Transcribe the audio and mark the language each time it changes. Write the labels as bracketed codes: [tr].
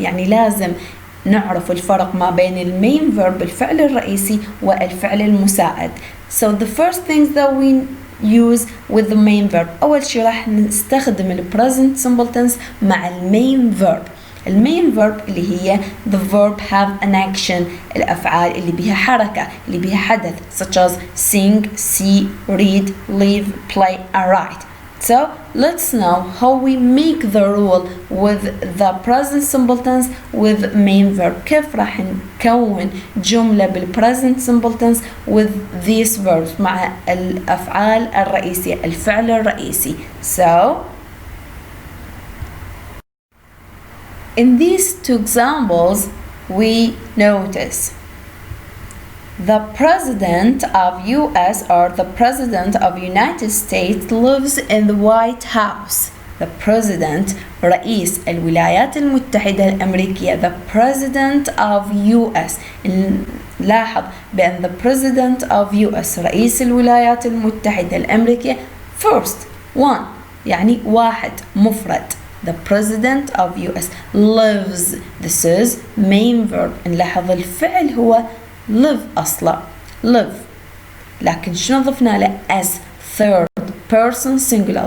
[ar] يعني لازم نعرف الفرق ما بين ال main verb الفعل الرئيسي والفعل المساعد. [en] So the first things that we use with the main verb. [ar] أول شيء راح نستخدم ال present simple tense مع ال main verb. [en] ال main verb [ar] اللي هي [en] the verb have an action. [ar] الأفعال اللي بها حركة اللي بها حدث [en] such as sing, see, read, live, play and write. So let's know how we make the rule with the present simple tense with main verb. [ar] كيف راح نكون جملة بالpresent simple tense [en] with these verbs [ar] مع الأفعال الرئيسية الفعل الرئيسي. [en] So in these two examples we notice the president of US or the president of United States lives in the White House. The president [ar] رئيس الولايات المتحدة الأمريكية. [en] The president of US. [ar] لاحظ بأن [en] the president of US [ar] رئيس الولايات المتحدة الأمريكية [en] first one [ar] يعني واحد مفرد. [en] The president of US lives. This is main verb. [ar] نلاحظ الفعل هو live أصلا live لكن شنو ضفنا له [en] as third person singular.